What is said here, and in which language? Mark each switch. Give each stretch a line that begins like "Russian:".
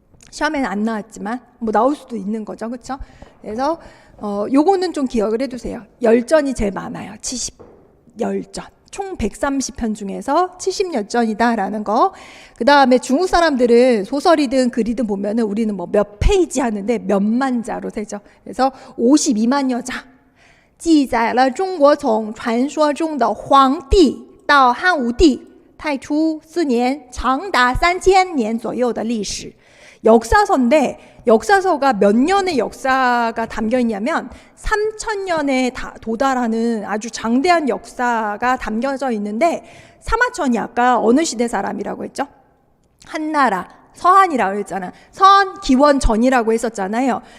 Korean: 시험에는 안 나왔지만 뭐 나올 수도 있는 거죠. 그렇죠? 그래서 요거는 좀 기억을 해두세요. 열전이 제일 많아요. 70열전. 총 130편 중에서 70열전이다라는 거. 그 다음에 중국 sa람들은 소설이든 글이든 보면은 우리는 뭐 몇 페이지 하는데 몇만 자로 세죠. 그래서 52만여 자.
Chinese: 记载了中国从传说中的黄帝到汉武帝太初4年长达3000年左右的历史。
Korean: 역사서인데, 역사서가 몇 년의 역사가 담겨 있냐면 3000년에 도달하는 아주 장대한 역사가 담겨져 있는데, 사마천이 아까 어느 시대 사람이라고 했죠? 한나라, 서한이라고 했잖아. 서한 기원전이라고 했었잖아요.